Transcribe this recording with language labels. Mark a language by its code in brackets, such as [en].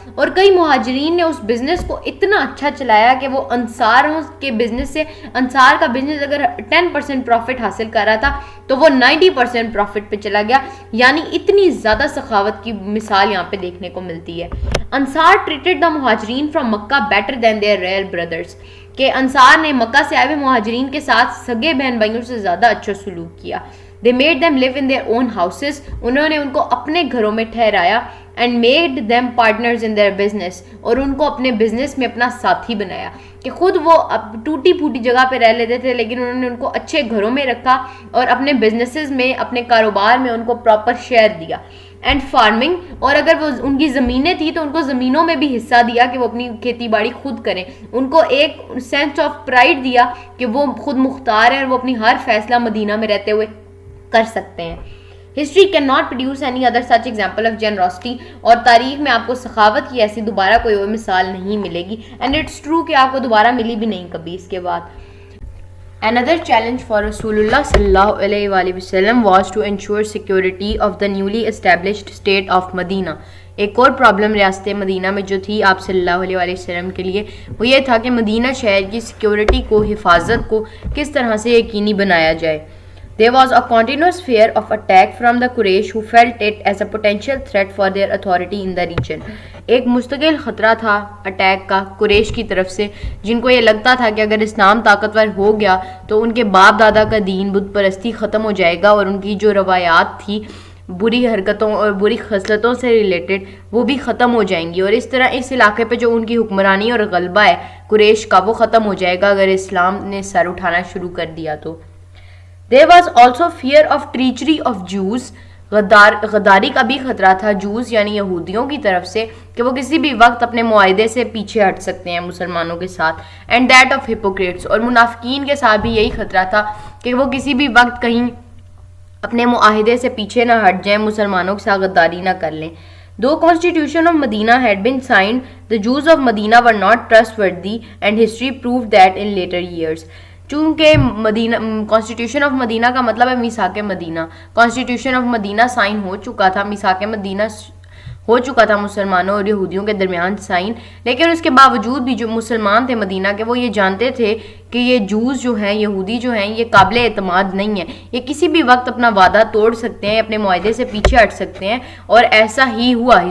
[ur] اور کئی مہاجرین نے اس بزنس کو اتنا اچھا چلایا کہ وہ انصاروں کے بزنس سے، انصار کا بزنس اگر 10% پروفٹ حاصل کر رہا تھا تو وہ 90% پروفٹ پہ چلا گیا. یعنی اتنی زیادہ سخاوت کی مثال یہاں پہ دیکھنے کو ملتی ہے. [en] انصار treated the مہاجرین from Mecca better than their real brothers, [ur] کہ انصار نے مکہ سے آئے ہوئے مہاجرین کے ساتھ سگے بہن بھائیوں سے زیادہ اچھا سلوک کیا. [en] They made them live in their own houses. [ur] انہوں نے ان کو اپنے گھروں میں ٹھہرایا. [en] And made them partners in their business. [ur] اور ان کو اپنے بزنس میں اپنا ساتھی بنایا کہ خود وہ ٹوٹی پھوٹی جگہ پہ رہ لیتے تھے لیکن انہوں نے ان کو اچھے گھروں میں رکھا اور اپنے بزنسز میں، اپنے کاروبار میں ان کو پراپر شیئر دیا. [en] and farming, [ur] اور اگر وہ ان کی زمینیں تھیں تو ان کو زمینوں میں بھی حصہ دیا کہ وہ اپنی کھیتی باڑی خود کریں. ان کو ایک سینس آف پرائڈ دیا کہ وہ خود مختار ہیں اور وہ اپنی ہر فیصلہ مدینہ میں رہتے ہوئے کر سکتے ہیں. [en] history can not produce any other such example of generosity, [ur] اور تاریخ میں آپ کو سخاوت کی ایسی دوبارہ کوئی اور مثال نہیں ملے گی. [en] and it's true [ur] کہ آپ کو دوبارہ ملی بھی نہیں کبھی اس کے بعد. [en] Another challenge for Rasulullah sallallahu alaihi wasallam was to ensure security of the newly established state of Medina. [ur] ایک اور پرابلم ریاست مدینہ میں جو تھی آپ صلی اللہ علیہ وسلم کے لیے وہ یہ تھا کہ مدینہ شہر کی سیکیورٹی کو، حفاظت کو کس طرح سے یقینی بنایا جائے. [en] There was a continuous fear of attack from the Quraysh who felt it as a potential threat for their authority in the region. [ur] ایک مستقل خطرہ تھا اٹیک کا قریش کی طرف سے، جن کو یہ لگتا تھا کہ اگر اسلام طاقتور ہو گیا تو ان کے باپ دادا کا دین بت پرستی ختم ہو جائے گا، اور ان کی جو روایات تھی بری حرکتوں اور بری خصلتوں سے ریلیٹڈ وہ بھی ختم ہو جائیں گی، اور اس طرح اس علاقے پہ جو ان کی حکمرانی اور غلبہ ہے قریش کا وہ ختم ہو جائے گا اگر اسلام نے سر اٹھانا شروع کر دیا تو. [en] There was also fear of treachery of Jews. [ur] غداری کا بھی خطرہ تھا جوز یعنی یہودیوں کی طرف سے کہ وہ کسی بھی وقت اپنے معاہدے سے پیچھے ہٹ سکتے ہیں مسلمانوں کے ساتھ. [en] and that of hypocrites، [ur] اور منافقین کے ساتھ بھی یہی خطرہ تھا کہ وہ کسی بھی وقت کہیں اپنے معاہدے سے پیچھے نہ ہٹ جائیں، مسلمانوں کے ساتھ غداری نہ کر لیں. [en] Though Constitution of Medina had been signed, the Jews of Medina were not trustworthy and history proved that in later years. [ur] چونکہ مدینہ کانسٹیٹیوشن آف مدینہ کا مطلب ہے میثاق مدینہ، کانسٹیٹیوشن آف مدینہ سائن ہو چکا تھا، میثاق مدینہ ہو چکا تھا مسلمانوں اور یہودیوں کے درمیان سائن، لیکن اس کے باوجود بھی جو مسلمان تھے مدینہ کے وہ یہ جانتے تھے کہ یہ جوز جو ہیں یہودی جو ہیں یہ قابل اعتماد نہیں ہیں، یہ کسی بھی وقت اپنا وعدہ توڑ سکتے ہیں، اپنے معاہدے سے پیچھے ہٹ سکتے ہیں، اور ایسا ہی ہوا.